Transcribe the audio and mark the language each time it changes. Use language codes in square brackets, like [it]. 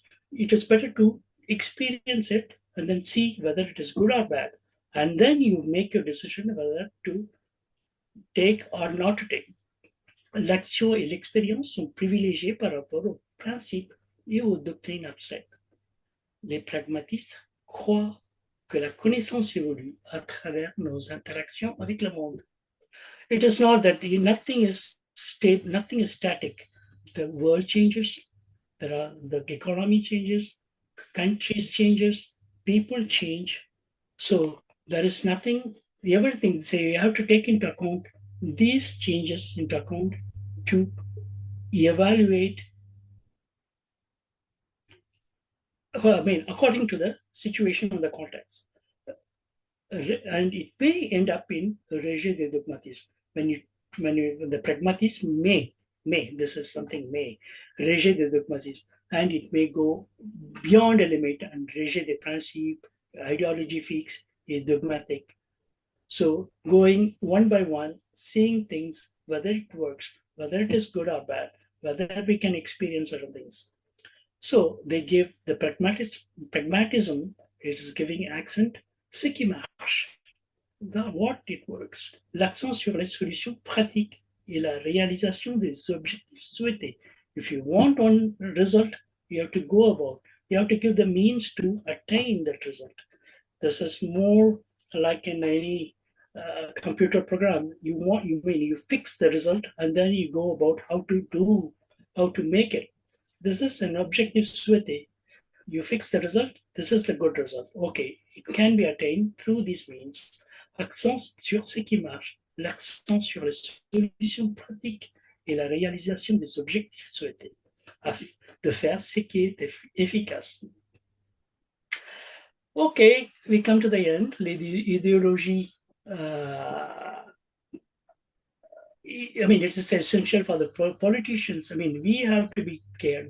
[en] It is better to experience it and then see whether it is good or bad. And then you make your decision whether to take or not to take. [fr] L'action et l'expérience sont privilégiées par rapport aux principes et aux doctrines abstraites. Les pragmatistes croient que la connaissance évolue à travers nos interactions avec le monde. [en] It is not that nothing is static. The world changes, the economy changes, countries changes, people change. So there is everything. So you have to take into account these changes to evaluate, according to the situation and the context. And it may end up in [fr] rejet de dogmatisme. [en] When the pragmatism may, this is something [fr] rejet de dogmatisme, [en] and it may go beyond a limit and [fr] rejet des principes, [en] ideology fixe is dogmatic. So going one by one, seeing things, whether it works, whether it is good or bad, whether we can experience certain things. So they give the pragmatism, it is giving accent, [fr] ce qui marche, [en] what it works, [fr] l'accent sur les solutions pratiques et la réalisation des objectifs souhaités. [en] If you want one result, you have to you have to give the means to attain that result. This is more like in any computer program. You fix the result and then you go about how to do how to make it. This is an [fr] objectif souhaité. [en] You fix the result, this is the good result. Okay, it can be attained through these means. [fr] Accent sur ce qui marche, l'accent sur les solutions pratiques et la réalisation des objectifs souhaités, afin de faire ce qui est efficace. [en] Okay, we come to the end. L'idéologie, I mean, it's essential for the politicians. I mean, we have to be cared.